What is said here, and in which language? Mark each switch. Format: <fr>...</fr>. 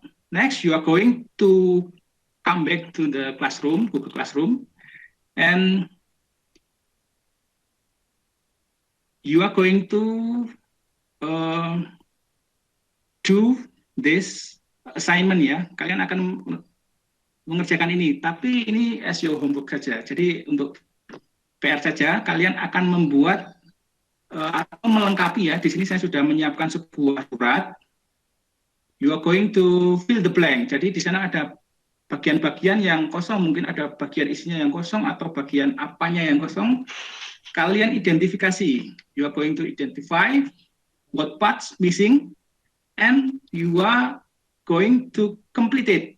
<en>Next, you are going to come back to the classroom, Google Classroom, and you are going to do this assignment ya.</en> <id>Kalian akan mengerjakan ini, tapi ini</id> <en>as your homework</en> <id>saja. Jadi untuk PR saja, kalian akan membuat atau melengkapi ya. Di sini saya sudah menyiapkan sebuah surat.</id> <en>You are going to fill the blank.</en> <id>Jadi di sana ada bagian-bagian yang kosong, mungkin ada bagian isinya yang kosong atau bagian apanya yang kosong. Kalian identifikasi.</id> <en>You are going to identify what parts missing and you are going to complete it.</en>